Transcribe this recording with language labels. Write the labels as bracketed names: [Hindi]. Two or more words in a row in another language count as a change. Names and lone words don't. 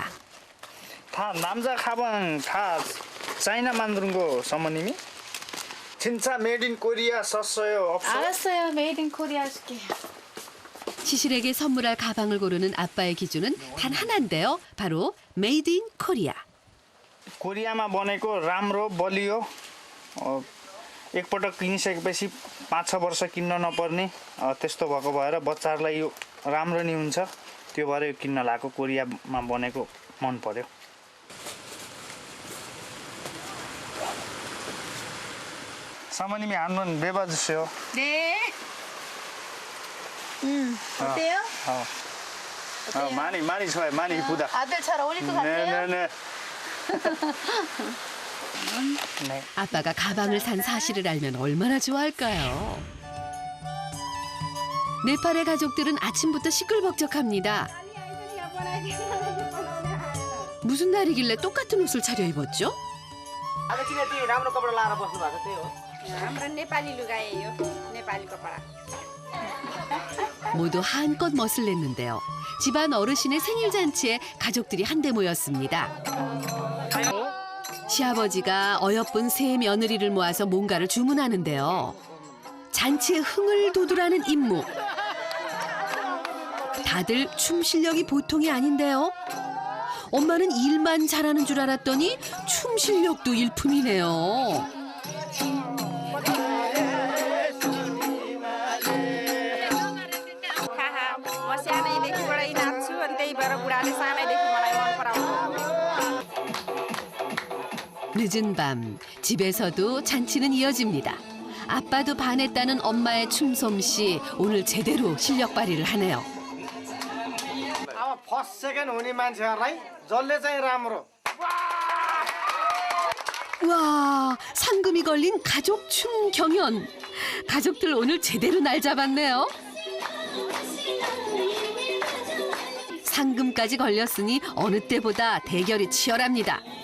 [Korean] 다 남자 가방 다 차이나 만드는 거 사모님이? [English] 진짜 made in Korea 썼어요? [Korean] 없어요? 알았어요. [English] made in Korea 해줄게요. [Korean] 시실에게 선물할 가방을 고르는 아빠의 기준은 단 하나인데요. [English] 바로 made in Korea. [Nepali] कोरियामा बनेको राम्रो बलियो एकपटक किनिसकेपछि 5-6 वर्ष किन्न नपर्ने त्यस्तो भएको भएर बच्चाहरूलाई यो राम्रो नि हुन्छ त्यो भएर यो किन्न लागेको कोरियामा बनेको मन पर्यो. [Korean] 사모님이 한번 매봐주세요. 네. 어때요? 많이 좋아요. 많이 이쁘다. 아들 잘 어울릴 것 같아요? 네네네. 아빠가 가방을 산 사실을 알면 얼마나 좋아할까요? 네팔의 가족들은 아침부터 시끌벅적합니다. 무슨 날이길래 똑같은 옷을 차려입었죠? 아버지네 띠 [Nepali] राम्रो कपडा लाएर बस्नु भएको त्यही हो. हाम्रो नेपाली लुगा예요. नेपाली कपडा. [Korean] 모두 한껏 멋을 냈는데요. 집안 어르신의 생일 잔치에 가족들이 한데 모였습니다. 시아버지가 어여쁜 세 며느리를 모아서 뭔가를 주문하는데요. 잔치에 흥을 돋우라는 임무. 다들 춤 실력이 보통이 아닌데요. 엄마는 일만 잘하는 줄 알았더니 춤 실력도 일품이네요. [Nepali] म सानैदेखिबाट नाच्छु अनि त्यही भएर बुढाले सानैदेखि मलाई मन पराउनु. [Korean] 늦은 밤 집에서도 잔치는 이어집니다. 아빠도 반했다는 엄마의 춤솜씨 오늘 제대로 실력 발휘를 하네요. [Nepali] अब [English] first second [Nepali] हुने मान्छेहरूलाई जसले चाहिँ राम्रो. [Korean] 와, 상금이 걸린 가족 춤 경연. 가족들 오늘 제대로 날 잡았네요. 상금까지 걸렸으니 어느 때보다 대결이 치열합니다.